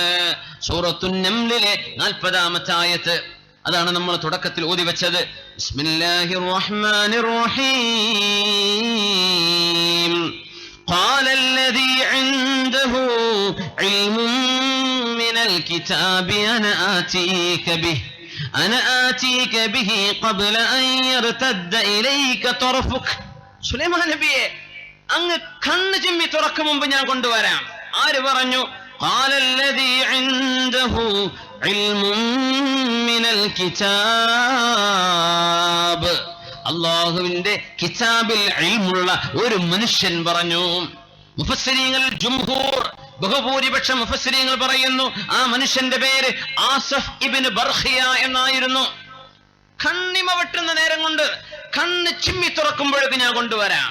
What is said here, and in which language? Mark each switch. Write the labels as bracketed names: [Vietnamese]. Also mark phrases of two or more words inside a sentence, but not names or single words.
[Malayalam] സൂറത്തുൻ നംലിലെ 40-ാമത്തെ ആയത്ത്, അതാണ് നമ്മൾ തുടക്കത്തിൽ ഓതി വെച്ചത്. [Arabic] بسم الله الرحمن الرحيم. قال الذي عنده علم من الكتاب أنا آتيك به أنا آتيك به قبل أن يرتد إليك طرفك. [Malayalam] സുലൈമാൻ നബിയെ, അങ്ങ് കണ്ണ് ചിമ്മി തുറക്കും മുമ്പ് ഞാൻ കൊണ്ടുവരാം. ആര് പറഞ്ഞു? [Arabic] قال الذي عنده علم من الكتاب. [Malayalam] അല്ലാഹുവിന്റെ കിതാബിൽ ഇൽമുള്ള ഒരു മനുഷ്യൻ പറഞ്ഞു. മുഫസ്സിരീങ്ങൾ ജുംഹൂർ, ബഹുഭൂരിപക്ഷം മുഫസ്സിരീങ്ങൾ പറയുന്നു ആ മനുഷ്യന്റെ പേര് ആസഫ് ഇബ്നു ബർഖിയ എന്നായിരുന്നു. കണ്ണിമ വെട്ടുന്ന നേരം കൊണ്ട് കണ്ണ് ചിമ്മി തുറക്കുമ്പോഴേക്ക് ഞാൻ കൊണ്ടുവരാം.